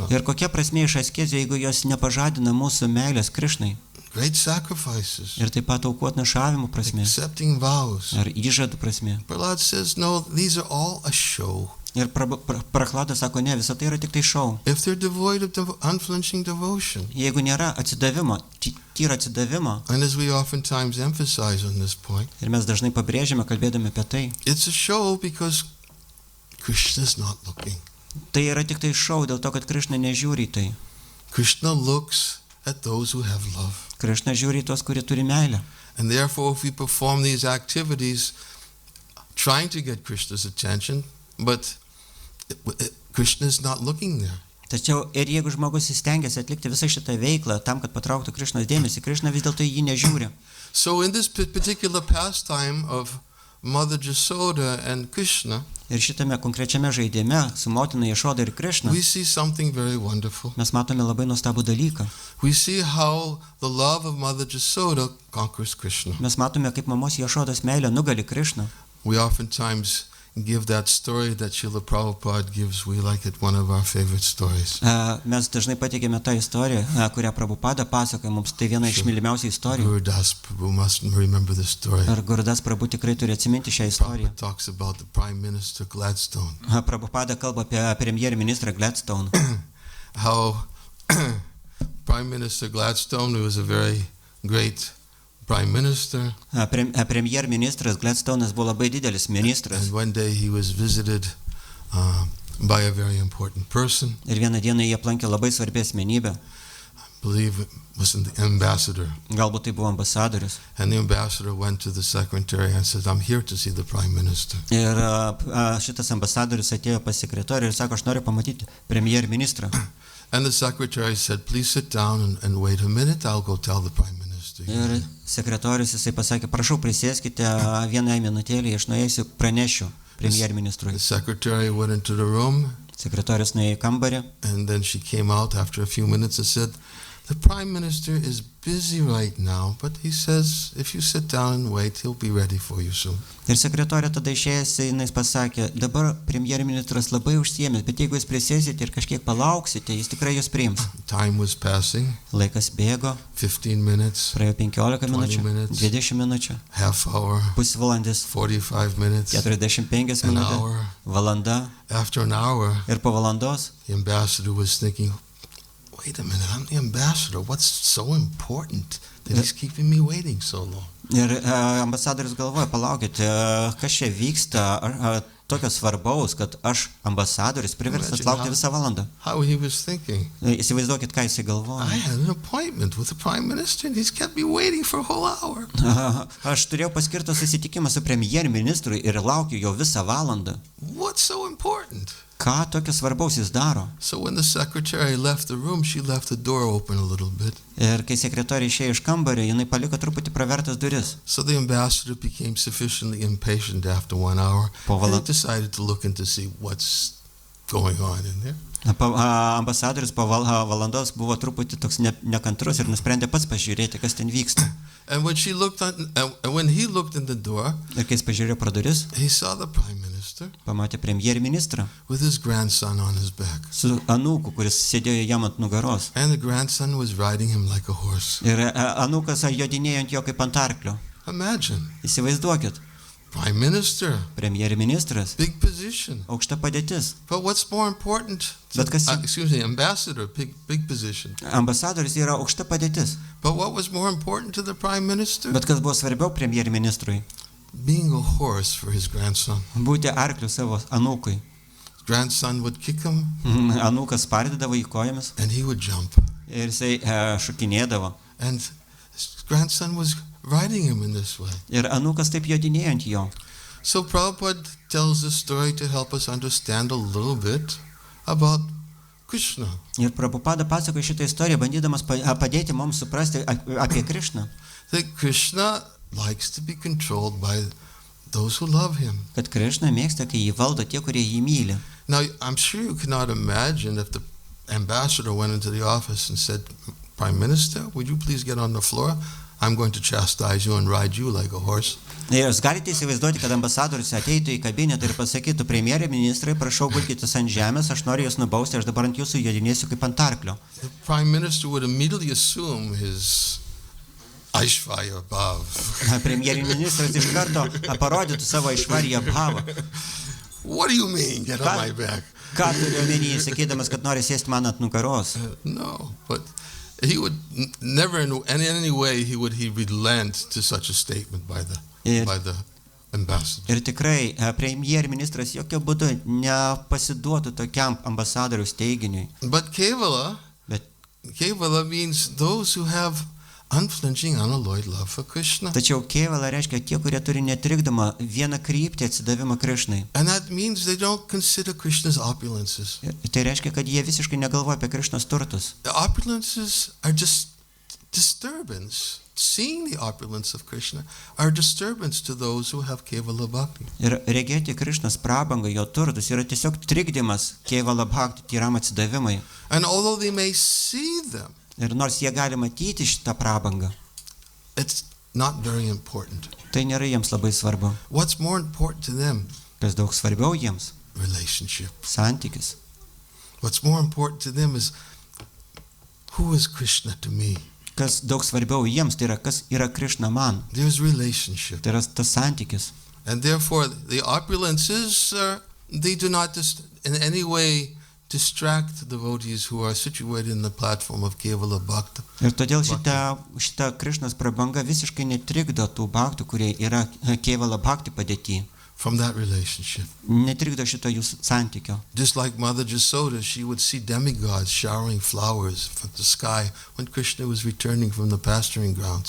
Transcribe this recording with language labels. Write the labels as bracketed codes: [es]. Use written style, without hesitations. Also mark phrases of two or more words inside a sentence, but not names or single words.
[lt] Ir kokia prasmė iš askezių, jeigu jos nepažadina mūsų meilės Krišnai. [en] Great sacrifices, [lt] Ir taip pat aukų atnašavimų prasmė. [en] accepting vows. [lt] Ar įžadų prasmė. [en] Prahlad says, no, these are all a show. [lt] Ir Prahladas sako, ne, visa tai yra tik tai šou. [en] If they're devoid of unflinching devotion, [lt] Jeigu nėra atsidavimo, tyra atsidavimo, [en] and as we oftentimes emphasize on this point, [lt] ir mes dažnai pabrėžiame, kalbėdami apie tai, [en] it's a show because Krishna is not looking. [lt] tai yra tik tai šou dėl to, kad Krišna nežiūri į tai. [en] Krishna looks at those who have love. [lt] Krišna žiūri į tuos, kurie turi meilę. [en] And therefore, if we perform these activities trying to get Krishna's attention, but Krishna is not looking there. [lt] Tačiau ir jeigu žmogus įstengiasi atlikti visą šitą veiklą tam, kad patrauktų Krišnos dėmesį, Krišna vis dėlto jį nežiūri. [en] So in this particular pastime of Mother Jasoda and Krishna, [lt] Ir šitame konkrečiame žaidime su motina Jašoda ir Krišna [en] we see something very wonderful. [lt] mes matome labai nuostabų dalyką. [en] We see how the love of Mother Jasoda conquers Krishna. [lt] Mes matome, kaip mamos Jašodos meilė nugali Krišną. [en] We oftentimes give that story that Srila Prabhupada gives. We like it one of our favorite stories. [lt] Mes dažnai pateikėme tą istoriją, kurią Prabhupada pasakoja mums, tai viena iš mylimiausių istorijų. [en] Gurudas Prabhu must remember this story. [lt] Ir Gurudas Prabhu tikrai turi atsiminti šią istoriją. [en] Prabhupada talks about the Prime Minister Gladstone. [lt] Prabhupada kalba apie premjerministrą Gladstone. [en] How Prime Minister Gladstone, who was a very great Prime Minister, [lt] Premjerministras Gladstone'as buvo labai didelis ministras. [en] and one day he was visited by a very important person. [lt] Ir vieną dieną jie aplankė labai svarbi asmenybę. [en] I believe it was the ambassador. [lt] Galbūt tai buvo ambasadorius. [en] And the ambassador went to the secretary and said, I'm here to see the Prime Minister. [lt] Ir šitas ambasadorius atėjo pas sekretorių ir sako, aš noriu pamatyti premjerministrą. [en] And the secretary said, please sit down and wait a minute, I'll go tell the Prime Minister. [lt] Ir sekretorius jisai pasakė, prašau prisėskite vieną minutėlį, aš nueisiu pranešiu premjerministrui. [en] The secretary went into the room, [lt] Sekretorius nuėjo į kambarį [en] and then she came out after a few minutes and said, the Prime Minister is busy right now, but he says, if you sit down and wait, he'll be ready for you soon. [lt] ir sekretorė tada išėjęs, jis pasakė, dabar premjerministras labai užsiėmęs, bet jeigu jūs prisėsite ir kažkiek palauksite, jis tikrai jūs priims. [en] Time was passing, [lt] Laikas bėgo, [en] 15 minutes, [lt] praėjo 15 minučių, [en] minutes. [lt] 20 minučių, [en] half hour, [lt] pusvalandis, [en] 45 minutes, [lt] 45 [en] an [lt] minutės, [en] hour. [lt] valanda. [en] After an hour, [lt] Ir po valandos [en] the ambassador was thinking, wait a minute, I'm the ambassador. What's so important that he's keeping me waiting so long? [lt] ir ambasadorius galvoja, palaukit, kas čia vyksta, tokio svarbaus, kad aš ambasadorius priverstas laukti visą valandą. [en] How he was thinking. [lt] Įsivaizduokit, ką jisai [en] I [lt] galvoja. [en] had an appointment with the Prime Minister and he's kept me waiting for a whole hour. [lt] Aš turėjau paskirtą susitikimą su premjerministru ir laukiu jo visą valandą. [en] What's so important? [lt] Ką tokio svarbaus jis daro? [en] So when the secretary left the room, she left the door open a little bit. [lt] Ir kai sekretorė išėjo iš kambario, jinai paliko truputį pravertas duris. [en] So the ambassador became sufficiently impatient after 1 hour and he decided to look in to see what's going on in there. [lt] Ambasadorius po valandos buvo truputį toks nekantrus ir nusprendė pats pažiūrėti, kas ten vyksta. [en] And when she looked on, and when he looked in the door, [lt] Ir kai jis pažiūrėjo pro duris, [en] he saw the Prime Minister [lt] pamatė premjerministrą [en] with his grandson on his back. [lt] su anūku, kuris sėdėjo jam ant nugaros. [en] And the grandson was riding him like a horse. [lt] Ir anūkas jodinėjo ant jo kaip ant arklio. [en] Imagine, [lt] Įsivaizduokit, [en] Prime Minister, [lt] premjerministras, [en] big position. [lt] aukšta padėtis. [en] But what's more important? [lt] But kas- [en] Ambassador, big position. [lt] Ambasadorius yra aukšta padėtis. [en] But what was more important to the Prime Minister? [lt] Bet kas buvo svarbiau premjerministrui? [en] Being a horse for his grandson. [lt] Būti arkliu savo anūkui. [en] His grandson would kick him [lt] Anūkas spardydavo į kojomis [en] and he would jump. [lt] ir jisai šokinėdavo. [en] And his grandson was riding him in this way. [lt] Ir anūkas taip jodinėjo ant jo. [en] So Prabhupada tells this story to help us understand a little bit about Krishna. [lt] Ir Prabhupada pasakoja šitą istoriją, bandydamas padėti mums suprasti apie Krišną. [en] That Krishna likes to be controlled by those who love him. [lt] Kad Krišna mėgsta, kai jį valdo tie, kurie jį myli. [en] Now, I'm sure you cannot imagine if the ambassador went into the office and said, Prime Minister, would you please get on the floor? I'm going to chastise you and ride you like a horse. [lt] Ir jūs galite įsivaizduoti, kad ambasadorius ateitų į kabinetą ir pasakytų, premjerė ministrai, prašau gulkitės ant žemės, aš noriu jūs nubausti, aš dabar ant jūsų jodinėsiu kaip ant arklio. [en] The Prime Minister would immediately assume his [sa] ऐश्वर्य भाव. [lt] Premjerministras iš karto parodytų savo [sa] ऐश्वर्य भाव. [en] What do you mean, get on my back? [lt] Ką turiu omenyje, sakydamas, kad nori sėsti man ant nugaros? [en] No, but he would never in any way he would relent to such a statement by the ambassador. [lt] Ir tikrai premjerministras jokių būdų nepasiduotų tokiam ambasadoriaus teiginiui. [en] But Kevala [lt] Bet [en] means those who have unflinching, unalloyed love for Krishna. [lt] Tačiau keivala reiškia tie, kurie turi netrikdomą vieną kryptį atsidavimą Krišnai. [en] And that means they don't consider Krishna's opulences. [lt] Tai reiškia, kad jie visiškai negalvoja apie Krišnos turtus. [en] The opulences are just disturbance. Seeing the opulence of Krishna are disturbance to those who have [sa] केवल भक्ति. [lt] Ir regėti Krišnos prabangą, jo turtus yra tiesiog trikdymas [sa] केवल भक्ति, [lt] tyram atsidavimai. [en] And although they may see them, [lt] Ir nors jie gali matyti šitą prabangą, [en] it's not very important. [lt] tai nėra jiems labai svarbu. [en] What's more important to them? [lt] Kas daug svarbiau jiems [en] Relationship. [lt] - santykis. [en] What's more important to them is, who is Krishna to me? [lt] Kas daug svarbiau jiems, tai yra kas yra Krišna man. [en] There's relationship. [lt] Tai yra tas santykis. [en] And therefore, the opulences, they do not in any way distract devotees who are situated in the platform of [sa] केवल भक्ति. [lt] Ir todėl šita Krišnos prabanga visiškai netrikdo tų bhaktų, kurie yra [sa] केवल भक्ति [lt] padėti. [en] From that relationship. [lt] Netrikdo šito jūsų santykio. [en] Just like Mother Jasoda, she would see demigods showering flowers from the sky when Krishna was returning from the pasturing grounds.